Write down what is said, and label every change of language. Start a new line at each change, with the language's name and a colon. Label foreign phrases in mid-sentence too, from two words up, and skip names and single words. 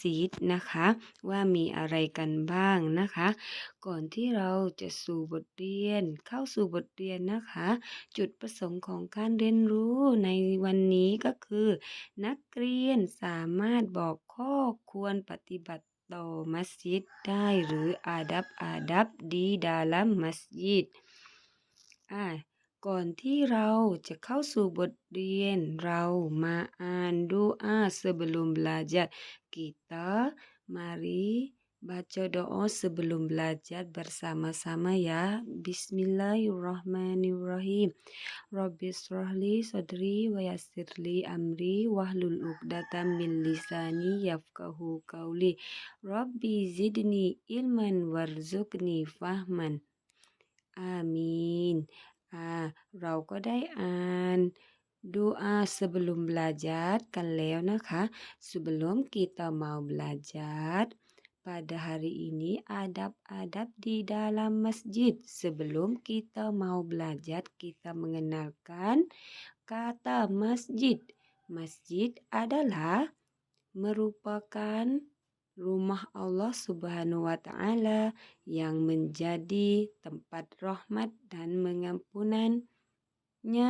Thai: ยิดนะคะว่ามีอะไรกันบ้างนะคะก่อนที่เราจะเข้าสู่บทเรียนนะคะจุดประสงค์ของการเรียนรู้ในวันนี้ก็คือนักเรียนสามารถบอกข้อควรปฏิบัติต่อมัสยิดได้หรือ
Malay: adab di dalam masjid
Thai: ก่อนที่เราจะเข้าสู่บทเรียนเรามาอ่านดูอา
Malay: sebelum belajar kita mari baca doa sebelum belajar bersama-sama ya.
Arabic: بسم الله الرحمن الرحيم. رب اشرح لي صدري ويسر لي أمري واحلل عقدة من لساني يفقهوا قولي. رب زدني علما وارزقني فهما. Amin.
Thai: เราก็ได้อ่านดูอา
Malay: sebelum belajar
Thai: กันแล้วนะคะ
Malay: sebelum kita mau belajar pada hari ini adab-adab di dalam masjid sebelum kita mau belajar kita mengenalkan kata masjid. Masjid adalah merupakan rumah Allah Subhanahu wa Ta'ala yang menjadi tempat rahmat dan mengampunannya.